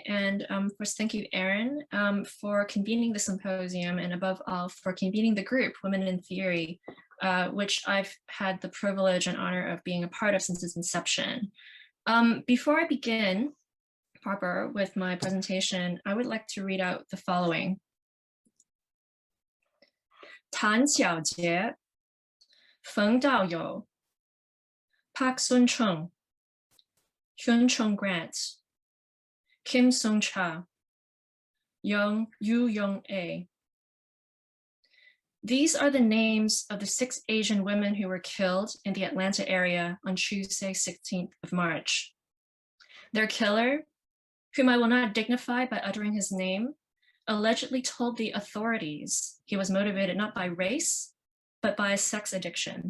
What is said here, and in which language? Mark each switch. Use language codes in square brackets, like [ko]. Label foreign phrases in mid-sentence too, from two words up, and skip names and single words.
[en] And of course, thank you, Erin, for convening the symposium, and above all, for convening the group, Women in Theory, which I've had the privilege and honor of being a part of since its inception. Before I begin proper with my presentation, I would like to read out the following. 谭小杰, 冯道友, Park Sun-chung, Hyun-chung Grant, Kim Sung-cha, Yu Young-a. These are the names of the 6 Asian women who were killed in the Atlanta area on Tuesday, 16th of March. Their killer, whom I will not dignify by uttering his name, allegedly told the authorities he was motivated not by race, but by a sex addiction.